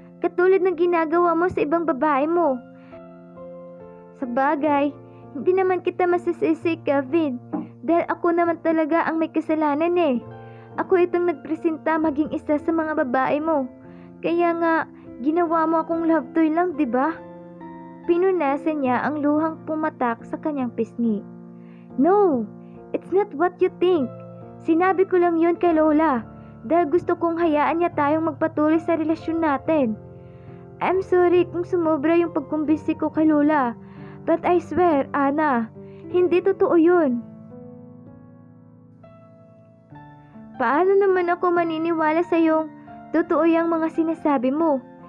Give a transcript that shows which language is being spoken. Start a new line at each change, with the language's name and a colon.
Filipino: Katulad ng ginagawa mo sa ibang babae mo. Sa bagay, hindi naman kita masisisi, Kevin. Dahil ako naman talaga ang may kasalanan eh. Ako itong nagpresenta maging isa sa mga babae mo. Kaya nga, ginawa mo akong love toy lang, di ba? Pinunasan niya ang luhang pumatak sa kanyang pisngi.
English: No, it's not what you think.
Filipino: Sinabi ko lang yun kay Lola. Dahil gusto kong hayaan niya tayong magpatuloy sa relasyon natin.
English: I'm sorry
Filipino: kung sumobra yung pagkumbisi ko kay Lola.
English: But I swear,
Filipino: Ana, hindi totoo yun. Paano naman ako maniniwala sa iyong totoo yung mga sinasabi mo?